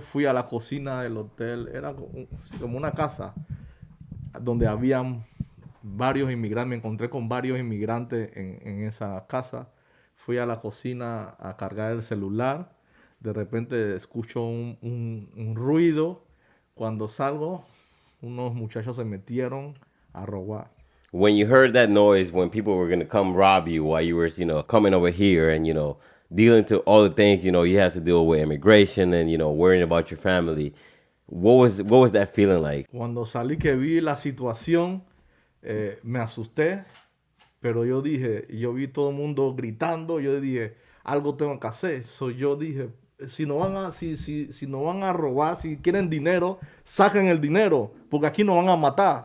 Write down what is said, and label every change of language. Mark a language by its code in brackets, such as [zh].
[es] Fui a la cocina del hotel. Era como una casa donde habían varios inmigrantes. Me encontré con varios inmigrantes en esa casa. Fui a la cocina a cargar el celular. De repente escucho un ruido. Cuando salgo, unos muchachos se metieron a robar. [en] When you heard that noise, when people were going to come rob you while you were, coming over here and, dealing to all the things, you have to deal with immigration and, worrying about your family, what was that feeling like? [es] Cuando salí que vi la situación, me asusté, pero yo vi todo el mundo gritando, yo dije, algo tengo que hacer. Yo dije, si no van a robar, si quieren dinero, saquen el dinero, porque aquí no van a matar.